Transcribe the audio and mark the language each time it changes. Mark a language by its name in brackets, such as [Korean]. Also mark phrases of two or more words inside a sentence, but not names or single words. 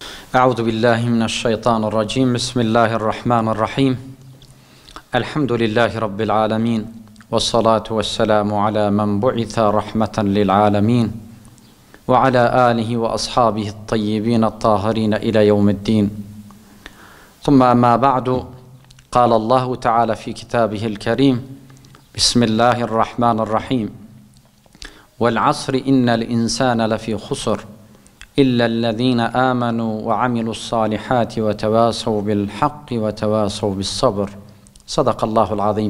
[Arabic] أعوذ بالله من الشيطان الرجيم. بسم الله الرحمن الرحيم. الحمد لله رب العالمين. والصلاة والسلام على من بعث رحمة للعالمين. وعلى آله وأصحابه الطيبين الطاهرين إلى يوم الدين. ثم أما بعد. قال الله تعالى في كتابه الكريم. بسم الله الرحمن الرحيم. والعصر إن الإنسان لفي خسر. إلا الذين آمنوا وعملوا الصالحات وتواصوا بالحق وتواصوا بالصبر. صدق الله العظيم.